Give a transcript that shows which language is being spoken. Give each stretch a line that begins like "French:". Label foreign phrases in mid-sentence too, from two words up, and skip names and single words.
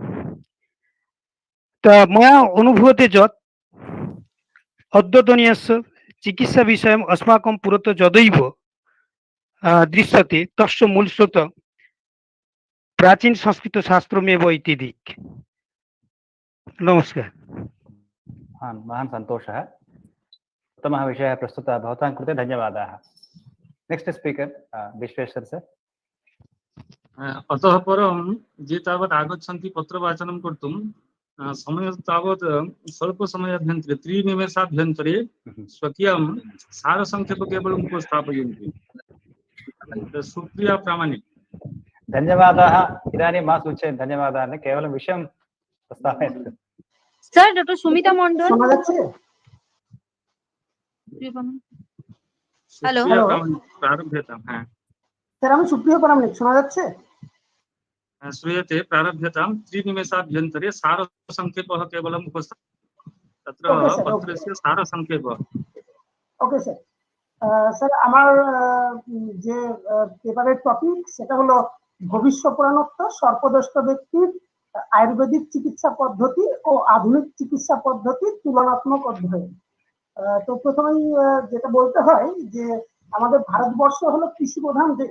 Sanskrit: मया अनुभूयते यत् अद्यतनीयस्य चिकित्साविषयम् अस्माकं पुरतः यदैव दृश्यते तस्य मूलस्रोत प्राचीन संस्कृतशास्त्रमेव इति दिक्। नमस्कार। महान् सन्तोषः। उत्तमः विषयः प्रस्तुतः, भवतां कृते धन्यवादाः।
English: next speaker विश्वेश्वर सर।
Sanskrit: अतः परं ये तावत् आगच्छन्ति पत्रवाचनं कर्तुं समय तावत् स्वल्पसमयाभ्यन्तरे 3 निमेषाभ्यन्तरे स्वकीयं सारसङ्क्षेपं केवलम् उपस्थापयन्ति। सुप्रिया प्रामाणिक। धन्यवादाः। इदानीं मा सूचयन् धन्यवादाः, न केवलं विषयं प्रस्तावयन्तु।
English: sir doctor সুমিতা মণ্ডল।
Bangla: শোনা যাচ্ছে? হ্যালো
Sanskrit: प्रारभ्यतां। হ্যাঁ
Bangla: স্যার আমি সুপ্রিয় প্রামাণিক, শোনা যাচ্ছে?
Sanskrit: श्रूयते। प्रारभ्यतां 3 निमेषाभ्यन्तरे सारसङ्क्षेपः केवलम् उपस्थाप्यते। तत्र पत्रस्य सारसङ्क्षेपः।
English: okay sir.
Bangla: স্যার আমার যে পেপারের টপিক সেটা হলো ভবিষ্য পুরাণত্ব সর্পদষ্ট ব্যক্তির আয়ুর্বেদিক চিকিৎসা পদ্ধতি ও আধুনিক চিকিৎসা পদ্ধতির তুলনাত্মক অধ্যয়ন। তো প্রথমেই যেটা বলতে হয় যে আমাদের ভারতবর্ষ হলো কৃষি প্রধান দেশ।